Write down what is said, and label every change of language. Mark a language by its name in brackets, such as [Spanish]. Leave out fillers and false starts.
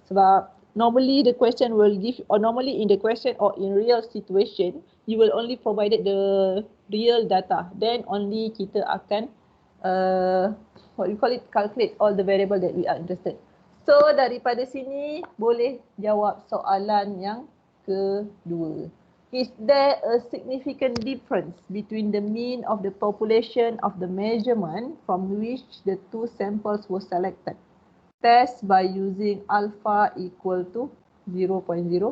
[English] Sebab normally the question will give, or normally in the question or in real situation, you will only provided the real data. Then only kita akan, what we call it, calculate all the variable that we are interested. [Malay] So daripada sini boleh jawab soalan yang kedua. [English] Is there a significant difference between the mean of the population of the measurement from which the two samples were selected? Test by using alpha equal to 0.005.